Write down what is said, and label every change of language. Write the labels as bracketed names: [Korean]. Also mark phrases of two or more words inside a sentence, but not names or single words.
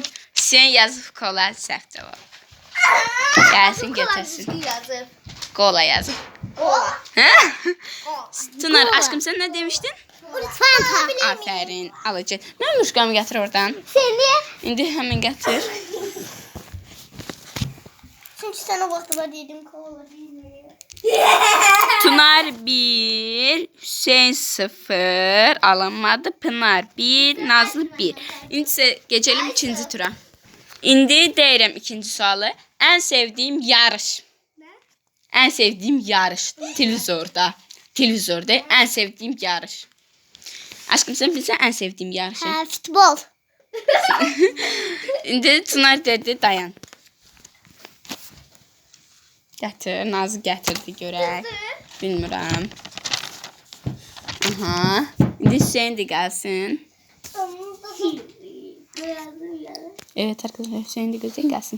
[Azerbaijani] Hüseyin yazıb kola. Səhv cavab. Gəlsin götürsün. Yazır. Kola yazıb. Kola. Hə? [Turkish] Çınar aşkım sen ne demiştin? Fanta. Aferin. Alacağım. [Azerbaijani] Mən muşqamı gətir oradan. Seni. İndi həmin gətir. [Turkish] Çünkü sana vakti var dedim kola bilmiyor. [Azerbaijani] Tunar 1, Hüseyin 0, alınmadı. Pınar 1, Nazlı 1. İndi isə [Turkish] geçelim ikinci tura. [Azerbaijani] İndi deyirəm ikinci sualı. [Turkish] En sevdiğim yarış. En sevdiğim yarış. Televizorda. Televizorda en sevdiğim yarış. Aşkım sen bilsen en sevdiğim yarışı. Ha, futbol. [Azerbaijani] İndi Tunar dedi dayan. Gətir, Nazlı gətirdi görək. Bilmirəm. Aha. İndi Hüseyin də gəlsin. [Turkish] Evet arkadaşlar Hüseyin də gözə gəlsin.